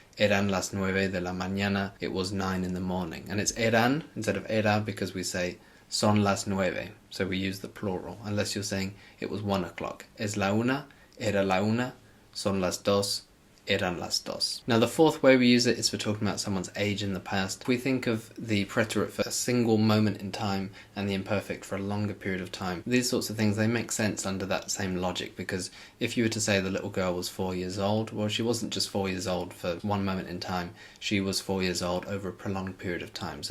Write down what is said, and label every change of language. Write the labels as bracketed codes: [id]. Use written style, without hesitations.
[es] Eran las 9 de la mañana, [en] it was 9 in the morning. And it's eran instead of era because we say [es] son las 9, [en] so we use the plural, unless you're saying it was 1 o'clock. [es] Es la una, era la una, son las dos, eran las dos. [en] Now the fourth way we use it is for talking about someone's age in the past. We think of the preterite for a single moment in time and the imperfect for a longer period of time. These sorts of things, they make sense under that same logic, because if you were to say the little girl was 4 years old, well, she wasn't just 4 years old for one moment in time, she was 4 years old over a prolonged period of time.